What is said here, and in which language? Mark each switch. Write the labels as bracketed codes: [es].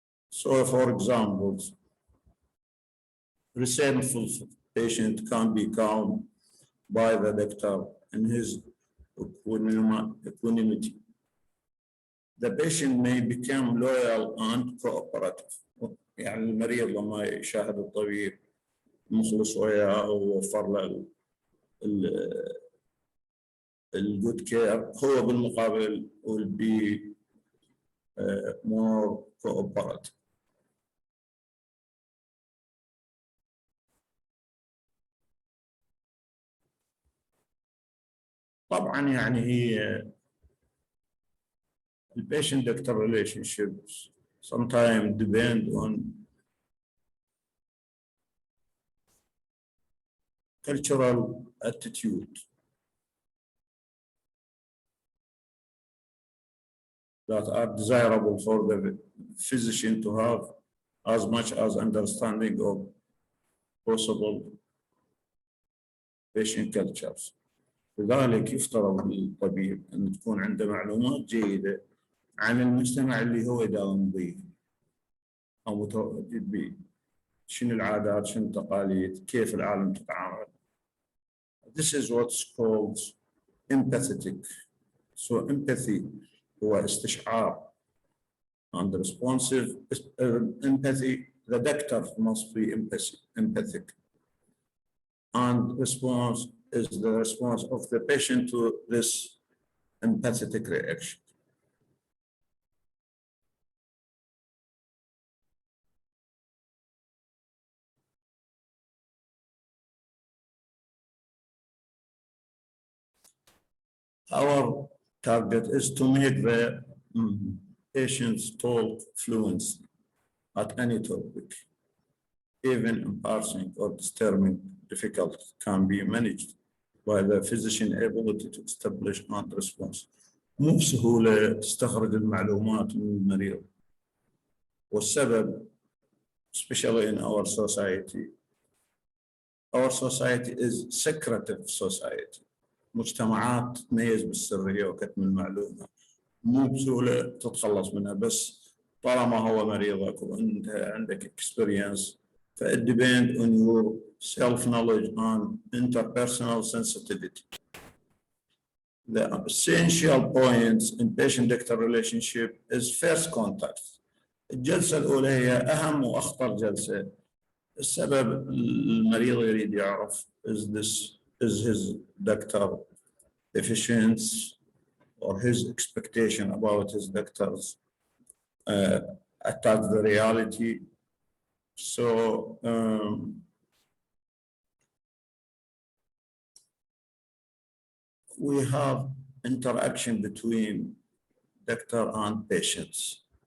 [en] So for example, resentful patient can be calmed by the doctor in his equanimity. The patient may become loyal and cooperative. [ar] يعني المريض لما يشاهد الطبيب مخلص وياه ووفر له الجود كير هو بالمقابل [en] will be more cooperative. [ar] طبعا يعني هي [en] patient doctor relationships sometimes depend on cultural attitude that are desirable for the physician to have as much as understanding of possible patient cultures. [ar] لذلك يفترض للطبيب أن تكون عنده معلومات جيدة عن المجتمع اللي هو يداوم به أو متواجد به. شنو العادات، شنو التقاليد، كيف العالم تتعامل. [en] This is what's called empathetic. So empathy [ar] هو استشعار. [en] And responsive empathy, the doctor must be empathic. And response is the response of the patient to this empathetic reaction. Our target is to make the patients talk fluently at any topic. Even embarrassing or disturbing difficulty can be managed by the physician ability to establish and response. [ar] مو بسهولة تستخرج المعلومات من المريض. والسبب [en] especially in our society is secretive society. [ar] مجتمعات تتميز بالسرية وكتم المعلومة. مو بسهولة تتخلص منها بس طالما هو مريضك وأنت عندك experience. [en] It depends on your self-knowledge and interpersonal sensitivity. The essential points in patient-doctor relationship is first contact. [ar] الجلسة الأولى هي أهم وأخطر جلسة. السبب المريض يريد يعرف [en] is his doctor efficient or his expectation about his doctor's attach the reality. So we have interaction between doctor and patients.